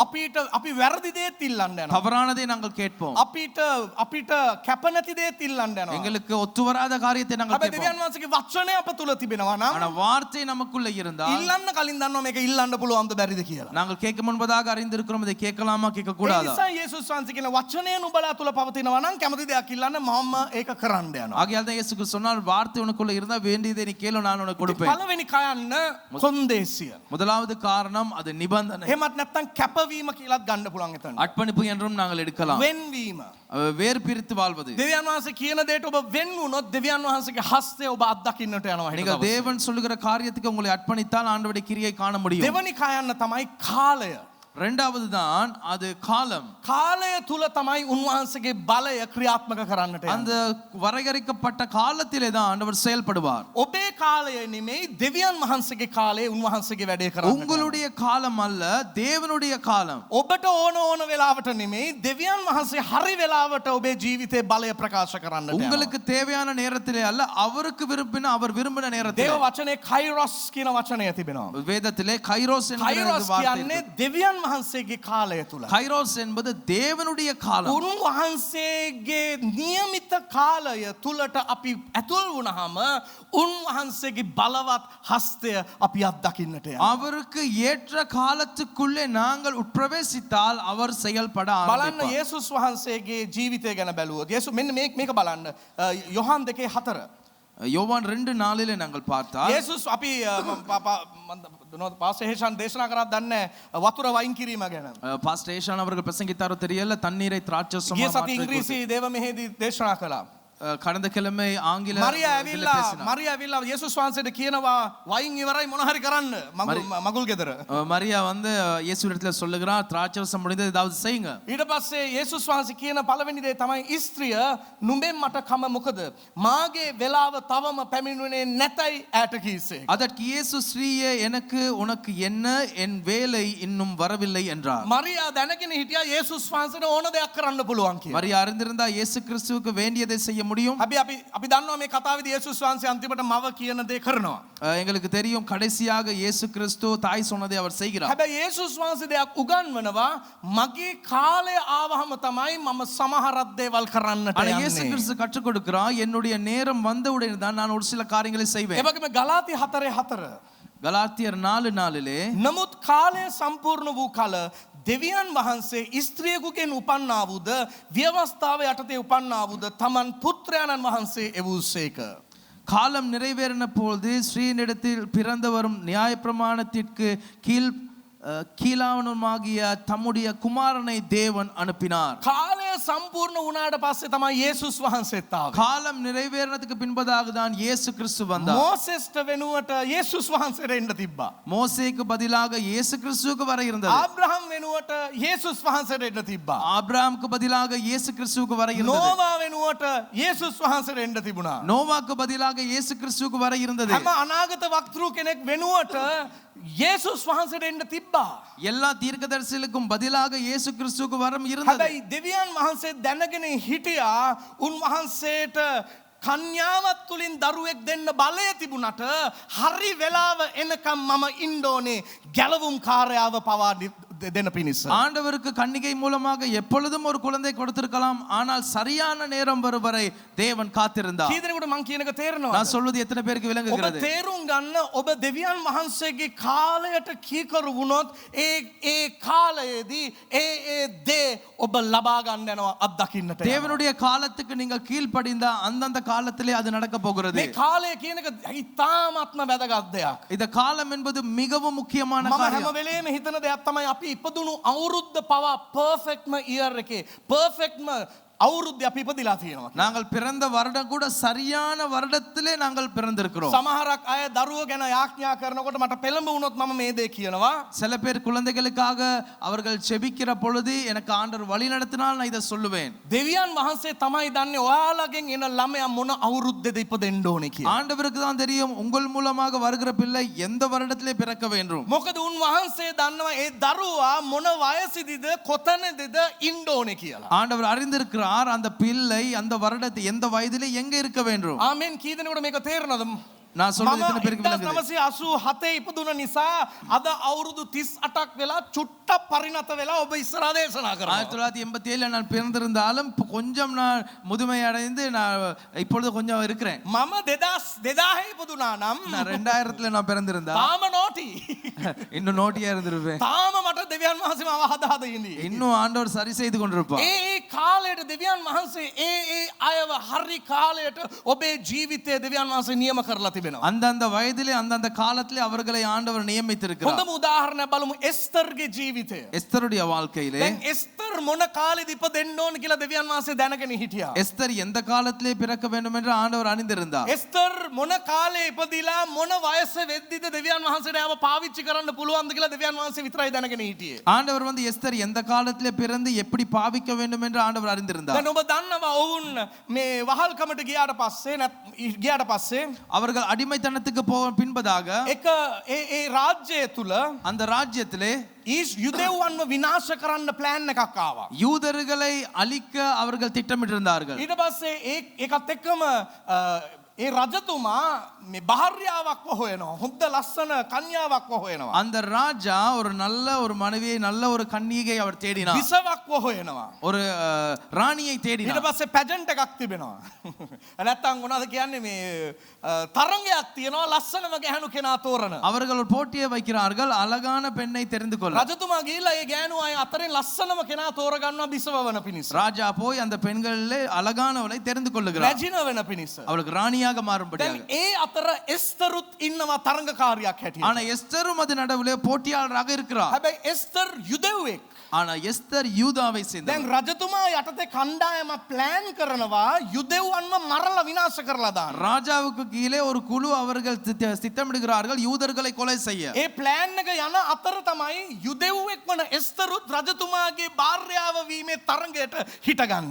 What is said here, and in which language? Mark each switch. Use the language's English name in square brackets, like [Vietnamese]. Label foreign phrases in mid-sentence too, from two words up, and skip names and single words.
[Sinhala] අපි වැරදි දේත් ඉල්ලන්න යනවා. [Tamil] தவறானதை நாங்கள் கேட்போம். [Sinhala] අපිට කැප නැති දේත් ඉල්ලන්න යනවා. [Tamil] எங்களுக்கு ஒத்து வராத காரியத்தை நாங்கள் [Sinhala] හැබැයි [Tamil] கேட்போம். [Sinhala] දෙවියන් වහන්සේගේ වචනය අප තුල තිබෙනවා නම් [Tamil] ஆனா வார்த்தை நமக்குள்ள இருந்தால் [Sinhala] ඉල්ලන්න කලින් දන්නවා මේක ඉල්ලන්න පුළුවන්ද බැරිද කියලා. [Tamil] நாங்கள் கேட்க முன்பதாக அறிந்திருக்கிறோம், இதை கேட்கலாமா கேட்க [Sinhala] ඒ [Tamil] கூடாதா. [Sinhala] නිසා යේසුස් වහන්සේ කියන වචනය නුඹලා තුල පවතිනවා නම් කැමති දෙයක් ඉල්ලන්න මම ඒක කරන්න යනවා. [Tamil] ஆகையால் தான் இயேசு கிறிஸ்து சொன்னார், வார்த்தை உனக்குள்ள இருந்தா வேண்டியதை நீ கேளு, நான் உனக்கு கொடுப்பேன். [Sinhala] පළවෙනි කයන්න කොන්දේසිය. [Tamil] முதலாவது காரணம் அது நிபந்தனை. [Sinhala] එහෙමත් නැත්නම් කැපවීම කියලාත් ගන්න පුළුවන් එතන. [Tamil] அர்ப்பணிப்பு என்றும் நாங்கள் எடுக்கலாம். [Sinhala] වෙන්වීම. [Tamil] வேறு பிரித்து வாழ்வது. [Sinhala] දෙවියන් වහන්සේ කියන දේට ඔබ වෙන් වුණොත් දෙවියන් වහන්සේගේ හස්තය ඔබ අත්දකින්නට යනවා. [Tamil] நீங்கள் தேவன் சொல்லுகிற காரியத்துக்கு உங்களை அர்ப்பணித்தால் ஆண்டவருடைய கிரியை காண முடியும். [Sinhala] දෙවනි කයන්න තමයි කාලය. [Tamil] இரண்டாவது தான் அது காலம். [Sinhala] කාලය තුල තමයි උන්වහන්සේගේ බලය ක්‍රියාත්මක කරන්නට යන්නේ. [Tamil] அந்த வரையறுக்கப்பட்ட காலத்திலே தான் ஆண்டவர் செயல்படுவார். [Sinhala] ඔබේ කාලය නෙමෙයි දෙවියන් වහන්සේගේ කාලය උන්වහන්සේගේ වැඩේ කරන්නේ. [Tamil] உங்களுடைய காலம் அல்ல, தேவனுடைய காலம். [Sinhala] ඔබට ඕන වෙලාවට නෙමෙයි දෙවියන් වහන්සේ හරි වෙලාවට ඔබේ ජීවිතේ බලය ප්‍රකාශ කරන්නට යනවා. [Tamil] உங்களுக்கு தேவையான நேரத்திலே அல்ல, அவருக்கு விரும்பின அவர் விரும்பின நேரத்திலே. [Sinhala] දේව වචනේ කයිරොස් කියන වචනය තිබෙනවා. [Tamil] வேதத்திலே கைரோஸ் என்கிற [Sinhala] කයිරොස් [Tamil] வார்த்தை [Sinhala] කියන්නේ [Tamil] இருக்கு. [Sinhala] දෙවියන් වහන්සේගේ කාලය තුල. [Tamil] கைரோஸ் என்பது தேவனுடைய காலம். [Sinhala] උන්වහන්සේගේ නියමිත කාලය තුලට අපි ඇතුල් වුණාම උන්වහන්සේගේ බලවත් හස්තය අපි අත්දකින්නට යනවා. [Tamil] அவருக்கு ஏற்ற காலத்துக்குள்ளே நாங்கள் உட்பிரவேசித்தால் அவர் செயல்பட [Sinhala] බලන්න [Tamil] ஆரம்பிப்பார். [Sinhala] යේසුස් වහන්සේගේ ජීවිතය ගැන බැලුවොත් යේසු මෙන්න මේක බලන්න යොහන් 2:4 [Tamil] யோவான் 2:4 நாங்கள் பார்த்தால் [Sinhala] යේසුස් අපි පාසේෂන් දේශනා කරත් දන්නේ වතුර වයින් කිරීම ගැන. [Tamil] பாஸ்டர் ஏஷான் அவர்கள் பிரசங்கித்தாரோ தெரியல, தண்ணீரை திராட்சரசமாக [Sinhala] ගිය සති [Tamil] மாற்றுவது [Sinhala] ඉංග්‍රීසි දේව මෙහෙදී දේශනා කළා. [Tamil] கடந்த கிழமை ஆங்கில [Sinhala] මරියා ඇවිල්ලා යේසුස් වහන්සේට කියනවා වයින් ඉවරයි මොන හරි කරන්න මගුල් ගෙදර. [Tamil] மரியா வந்து இயேசுவிடத்துல சொல்லுகிறார், திராட்சரசம் முடிந்தது, ஏதாவது செய்யுங்க. [Sinhala] ඊට පස්සේ යේසුස් වහන්සේ කියන පළවෙනි දේ තමයි ස්ත්‍රිය නුඹෙන් මට කම මොකද මාගේ වෙලාව තවම පැමිණුනේ නැතයි ඈට කීසේ. [Tamil] அதற்கு இயேசு, ஸ்ரீயே எனக்கு உனக்கு என்ன, என் வேலை இன்னும் வரவில்லை என்றார். [Sinhala] මරියා දැනගෙන හිටියා යේසුස් වහන්සේට ඕන දෙයක් කරන්න පුළුවන් කියලා. [Tamil] மரியா அறிந்திருந்தா இயேசு கிறிஸ்துவுக்கு வேண்டியதை செய்ய முடியும். [Sinhala] අපි දන්නවා මේ කතාවේදී යේසුස් වහන්සේ අන්තිමට මව කියන දේ කරනවා. [Tamil] எங்களுக்கு தெரியும் கடைசியாக இயேசு கிறிஸ்து தாய் சொன்னதை அவர் செய்கிறார். [Sinhala] හැබැයි යේසුස් වහන්සේ දෙයක් උගන්වනවා මගේ කාලය ආවහම තමයි මම සමහරක් දේවල් කරන්නට [Tamil] ஆனா இயேசு [Sinhala] යන්නේ. [Tamil] கிறிஸ்து கற்றுக் கொடுக்கிறார் என்னுடைய நேரம் வந்தவுடன் தான் நான் ஒரு சில காரியங்களை [Sinhala] ඒ [Tamil] செய்வேன். [Sinhala] වගේම ගලාති 4:4 [Tamil] கலாத்தியர் 4:4 [Sinhala] නමුත් කාලය සම්පූර්ණ වූ කල දෙවියන් වහන්සේ ස්ත්‍රියකුගෙන් උපන්නා වූද ව්‍යවස්ථාව යටතේ උපන්නා වූද තමන් පුත්‍රයාණන් වහන්සේ එවූසේක. [Tamil] காலம் நிறைவேறின பொழுது ஸ்ரீனிடத்தில் பிறந்தவரும் நியாயப்பிரமாணத்திற்கு கீழாவனுமாகிய தம்முடைய குமாரனை தேவன் அனுப்பினார். [Sinhala] කාලය සම්පූර්ණ වුණාට පස්සේ තමයි යේසුස් වහන්සේත් ආවේ. [Tamil] காலம் நிறைவேறினதுக்கு பின்பதாக தான் இயேசு கிறிஸ்து வந்தார். [Sinhala] මෝසෙස්ට වෙනුවට යේසුස් වහන්සේට එන්න තිබ්බා. [Tamil] மோசேக்கு பதிலாக இயேசு கிறிஸ்துவுக்கு வர இருந்தது. [Sinhala] ආබ්‍රහම් වෙනුවට යේසුස් වහන්සේට එන්න තිබ්බා. [Tamil] ஆபிரகாமுக்கு பதிலாக இயேசு கிறிஸ்துவுக்கு வர இருந்தது. [Sinhala] නෝවා වෙනුවට යේසුස් වහන්සේට එන්න තිබුණා. [Tamil] நோவாக்கு பதிலாக இயேசு கிறிஸ்துவுக்கு வர இருந்தது. [Sinhala] හැම අනාගත වක්තෘ කෙනෙක් වෙනුවට යේසුස් වහන්සේට එන්න තිබ්බා. [Tamil] எல்லா தீர்க்கதரிசிகளுக்கும் பதிலாக இயேசு கிறிஸ்துவுக்கு வரம் இருந்தது. [Sinhala] හැබැයි දෙවියන් වහන්සේ දැනගෙන හිටියා උන්වහන්සේට කන්‍යාවත් තුලින් දරුවෙක් දෙන්න බලය තිබුණට හරි වෙලාව එනකම් මම ඉන්න ඕනේ ගැලවුම් කාර්යාව පවා දෙන්න පිණිස. [Tamil] ஆண்டவருக்கு கன்னிகை மூலமாக எப்பொழுதும் ஒரு குழந்தை கொடுத்திருக்கலாம், ஆனால் சரியான நேரம் வரும் வரை தேவன் காத்திருந்தார். [Sinhala] කී දෙනෙකුට මං කියන එක තේරෙනවද? [Tamil] நான் சொல்வது எத்தனை பேருக்கு [Sinhala] ඔබ [Tamil] விளங்குகிறது? [Sinhala] තේරුම් ගන්න ඔබ දෙවියන් වහන්සේගේ කාලයට කීකරු වුණොත් ඒ කාලයේදී ඒ දේ ඔබ ලබා ගන්න යනවා අත්දකින්නට. [Tamil] தேவனுடைய காலத்துக்கு நீங்கள் கீழ்ப்படிந்தா அந்தந்த காலத்திலே அது நடக்க போகிறது. [Sinhala] මේ කාලය කියන එක ඉතාමත්ම වැදගත් දෙයක්. [Tamil] இந்த காலம் என்பது மிகவும் முக்கியமான [Sinhala] මම හැම [Tamil] காரியம். [Sinhala] වෙලේම හිතන දෙයක් තමයි අපි ඉපදුණු අවුරුද්ද පවා [English] perfectම year [Sinhala] එකේ පර්ෆෙක්ට්ම අවුරුද්ද අපි ඉපදිලා තියෙනවා. [Tamil] நாங்கள் பிறந்த வருடம் கூட சரியான வருடத்திலே நாங்கள் பிறந்திருக்கிறோம். [Sinhala] සමහරක් අය දරුවෝ ගැන යාඥා කරනකොට මට පෙළඹ වුණොත් මම මේ දේ කියනවා. [Tamil] சில பேர் குழந்தைகளுக்காக அவர்கள் செபிக்கிற பொழுது எனக்கு ஆண்டவர் வழி நடத்தினால் நான் இதை சொல்லுவேன். [Sinhala] දෙවියන් වහන්සේ තමයි දන්නේ ඔයාලගෙන් එන ළමයා මොන අවුරුද්දේද ඉපදෙන්න ඕනේ කියලා. [Tamil] ஆண்டவருக்கு தான் தெரியும் உங்கள் மூலமாக வருகிற பிள்ளை எந்த வருடத்திலே பிறக்க வேண்டும். [Sinhala] මොකද උන්වහන්සේ දන්නවා ඒ දරුවා මොන වයසේදීද කොතනදීද ඉන්න ඕනේ කියලා. [Tamil] ஆண்டவர் அறிந்திருக்கிறார் அந்த பிள்ளை அந்த வருடத்தை எந்த வயதிலே எங்க இருக்க வேண்டும். [Sinhala] ආමෙන් කී දෙනෙකුට මේක තේරෙනවද? [Tamil] நான் சொல்றது எத்தனை பேருக்கு விளங்குது? [Sinhala] 1987 ඉපදුන නිසා අද අවුරුදු 38ක් වෙලා චුට්ටක් පරිණත වෙලා ඔබ ඉස්සරහා දේශනා කරනවා. [Tamil] 1987 நான் பிறந்திருந்தாலும் கொஞ்சம் நான் முதுமை அடைந்து நான் இப்பொழுது கொஞ்சம் இருக்கிறேன். [Sinhala] මම 2000 ඉපදුනා නම් [Tamil] நான் 2000ல நான் பிறந்திருந்தா [Sinhala] තාම නෝටි. [Tamil] இன்னும் நோட்டியா இருந்திருப்பேன். [Sinhala] තාම මට දෙවියන් වහන්සේ මාව හදාද ඉන්නේ. [Tamil] இன்னும் ஆண்டவர் சரி செய்து கொண்டிருப்பார். [Sinhala] ඒ කාලයට දෙවියන් වහන්සේ ඒ අයව හරි කාලයට ඔබේ ජීවිතය දෙවියන් වහන්සේ නියම කරලා තිබෙනවා. [Tamil] அந்தந்த வயதிலே அந்தந்த காலத்திலே அவர்களை ஆண்டவர் நியமித்திருக்கிறார். [Sinhala] හොඳම උදාහරණයක් බලමු එස්තරගේ ජීවිතය. [Tamil] எஸ்தருடைய வாழ்க்கையிலே [Sinhala] දැන් එස්තර් මොන කාලෙද ඉපදෙන්න ඕන කියලා දෙවියන් වහන්සේ දැනගෙන හිටියා. [Tamil] எஸ்தர் எந்த காலத்திலே பிறக்க வேண்டும் என்று ஆண்டவர் அறிந்திருந்தார். [Sinhala] එස්තර් මොන කාලේ ඉපදිලා මොන වයස වෙද්දිද දෙවියන් වහන්සේට ආව පාවිච්චි කරන්න පුළුවන්ද කියලා දෙවියන් වහන්සේ විතරයි දැනගෙන හිටියේ. [Tamil] ஆண்டவர் வந்து எஸ்தர் எந்த காலத்திலே பிறந்து எப்படி பாவிக்க வேண்டும் என்று ஆண்டவர் அறிந்திருந்தார். [Sinhala] දැන් ඔබ දන්නවා ඔවුන් මේ වහල්කමට ගියාට පස්සේ [Tamil] அவர்கள் அடிமைத்தனத்துக்கு பின்பதாக [Sinhala] එක ඒ රාජ්‍යය තුල [Tamil] அந்த ராஜ்யத்திலே [Sinhala] යුදෙව්වන්ව විනාශ කරන්න ප්ලෑන් එකක් ආවා. [Tamil] யூதர்களை அழிக்க அவர்கள் திட்டமிட்டிருந்தார்கள். [Sinhala] ඊට පස්සේ ඒකත් එක්කම ඒ රජතුමා මේ භාර්යාවක්ව හොයනවා. හොඳ ලස්සන කන්‍යාවක්ව හොයනවා. [Tamil] அந்த ராஜா ஒரு நல்ல ஒரு மனைவியை நல்ல ஒரு கன்னிகை அவர் தேடினார். [Sinhala] විසවක්ව හොයනවා. [Tamil] ஒரு ராணியை [Sinhala] ඊට [Tamil] தேடினார். [Sinhala] පස්සේ පැජන්ට් එකක් තිබෙනවා. නැත්තම් මොනවද කියන්නේ මේ තරංගයක් තියෙනවා ලස්සනම ගැහණු කෙනා තෝරන. [Tamil] அவர்கள் ஒரு போட்டியை வைக்கிறார்கள் அழகான பெண்ணை தெரிந்து கொள்ள. [Sinhala] රජතුමා ගිහිල්ලා ඒ ගෑනු අය අතරින් ලස්සනම කෙනා තෝරගන්නවා බිසවවන පිණිස. [Tamil] ராஜா போய் அந்த பெண்களிலே அழகானவளை தெரிந்து கொள்ளுகிறார். [Sinhala] රැජින වෙන පිණිස. [Tamil] அவளுக்கு ராணியாக [Sinhala] දැන් [Tamil] மாறும்படியாக. [Sinhala] ඒ අතර එස්තරුත් ඉන්නවා තරංගකාරියක් හැටියට. [Tamil] ஆனா எஸ்தரும் அது நடுவிலே போட்டியாளராக இருக்கிறார். [Sinhala] හැබැයි එස්තර් යුදෙව්වෙක්. [Tamil] ஆனா எஸ்தர் யூதாவை [Sinhala] දැන් [Tamil] சேர்ந்தவர். [Sinhala] රජතුමා යටතේ කණ්ඩායම ප්ලෑන් කරනවා යුදෙව්වන්ව මරලා විනාශ කරලා දාන්න. [Tamil] ராஜாவுக்கு கீழே ஒரு குழு அவர்கள் திட்டமிடுகிறார்கள் யூதர்களை கொலை செய்ய. [Sinhala] ඒ ප්ලෑන් එක යන අතර තමයි යුදෙව්වෙක් වන එස්තරුත් රජතුමාගේ භාර්යාව වීමේ තරඟයට හිටගන්නේ.